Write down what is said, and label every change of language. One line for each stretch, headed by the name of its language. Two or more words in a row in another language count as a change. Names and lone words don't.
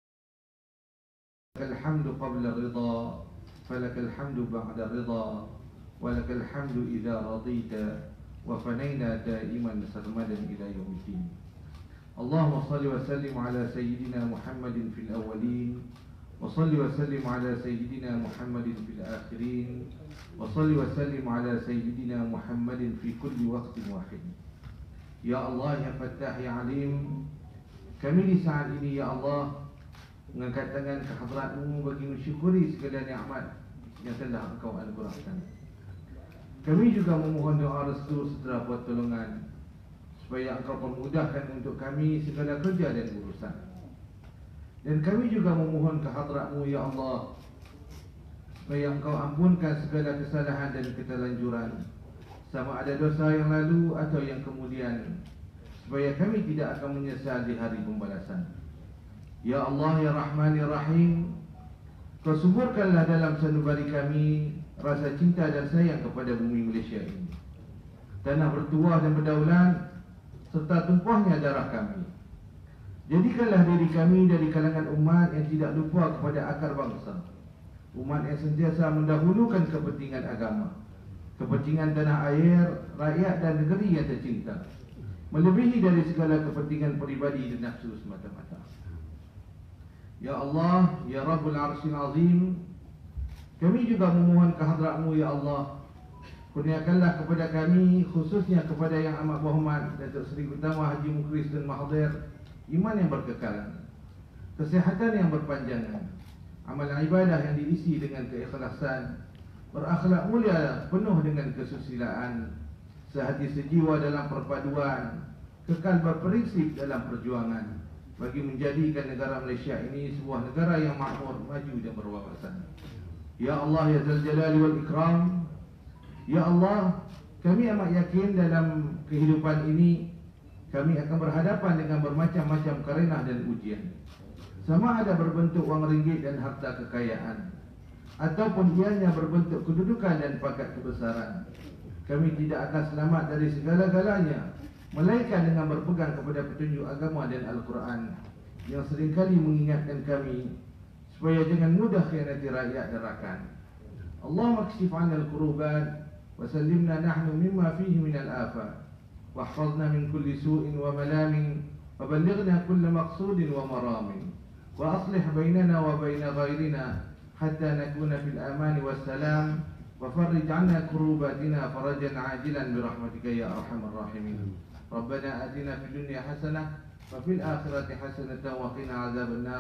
Arabic: لك الحمد قبل الرضا، فلك الحمد بعد الرضا، ولك الحمد إذا رضيت، وفنينا دائما سرمدا إلى يوم الدين. اللهم صل وسلم على سيدنا محمد في الأولين، وصل وسلم على سيدنا محمد في الآخرين، وصل وسلم على سيدنا محمد في كل وقت واحد. يا الله، يا فتاح، يا عليم,
Malay: kami di saat ini,
Arabic: يا الله,
Malay: mengangkat tangan ke hadrat-Mu bagi mensyukuri segala nikmat yang telah Engkau anugerahkan. Kami juga memohon doa restu serta pertolongan supaya Engkau permudahkan untuk kami segala kerja dan urusan. Dan kami juga memohon ke hadrat-Mu,
Arabic: يا الله,
Malay: supaya Engkau ampunkan segala kesalahan dan keterlanjuran, sama ada dosa yang lalu atau yang kemudian, supaya kami tidak akan menyesal di hari pembalasan.
Arabic: يا الله، يا رحمن، يا رحيم,
Malay: Kau suburkanlah dalam sanubari kami rasa cinta dan sayang kepada bumi Malaysia ini, tanah bertuah dan berdaulat, serta tumpahnya darah kami. Jadikanlah diri kami dari kalangan umat yang tidak lupa kepada akar bangsa, umat yang sentiasa mendahulukan kepentingan agama, kepentingan tanah air, rakyat dan negeri yang tercinta, melebihi dari segala kepentingan peribadi dan nafsu semata-mata.
Arabic: يا الله، يا رب العرش العظيم,
Malay: kami juga memohon ke hadrat-Mu,
Arabic: يا الله,
Malay: kurniakanlah kepada kami, khususnya kepada Yang Amat Berhormat Datuk Seri Utama Haji Mukhlis dan Mahathir, iman yang berkekalan, kesihatan yang berpanjangan, amalan ibadah yang diisi dengan keikhlasan, berakhlak mulia penuh dengan kesusilaan, sehati sejiwa dalam perpaduan, kekal berprinsip dalam perjuangan, bagi menjadikan negara Malaysia ini sebuah negara yang makmur, maju dan berwawasan.
Arabic: يا الله، يا ذا الجلال والإكرام، يا الله,
Malay: kami amat yakin dalam kehidupan ini kami akan berhadapan dengan bermacam-macam karenah dan ujian, sama ada berbentuk wang ringgit dan harta kekayaan, ataupun ianya berbentuk kedudukan dan pangkat kebesaran. Kami tidak akan selamat dari segala-galanya, melainkan dengan berpegang kepada petunjuk agama dan Al-Quran yang seringkali mengingatkan kami supaya jangan mudah khianati rakyat dan rakan.
Arabic: اللهم اكشف عنا الكربات وسلمنا نحن مما فيه من الآفات، واحفظنا من كل سوء وملام، وبلغنا كل مقصود ومرام، وأصلح بيننا وبين غيرنا حتى نكون في الأمان والسلام، وفرج عنا كروباتنا فرجا عاجلا برحمتك يا أرحم الراحمين. ربنا آتنا في الدنيا حسنة وفي الآخرة حسنة وقنا عذاب النار.